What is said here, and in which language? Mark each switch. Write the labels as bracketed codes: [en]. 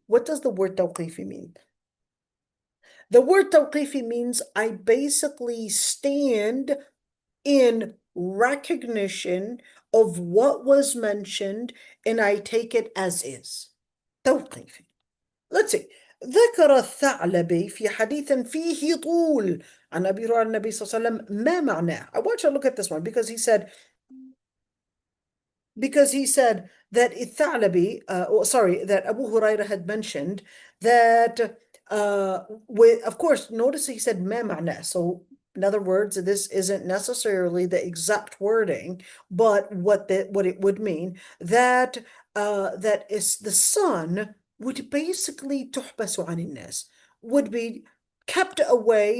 [en] What does the word tawqifi mean? The word tawqifi means I basically stand in recognition of what was mentioned and I take it as is. توقيفي. Let's see. [ar] ذكر الثعلبي في حديث فيه طول عن أبي هريرة النبي صلى الله عليه وسلم ما معناه. [en] I want you to look at this one because he said that الثعلبي, that Abu Hurairah had mentioned that with, of course, notice he said [ar] ما معناه. [en] So in other words, this isn't necessarily the exact wording, but what it would mean that that is the sun would basically [ar] تحبس عن الناس, [en] would be kept away.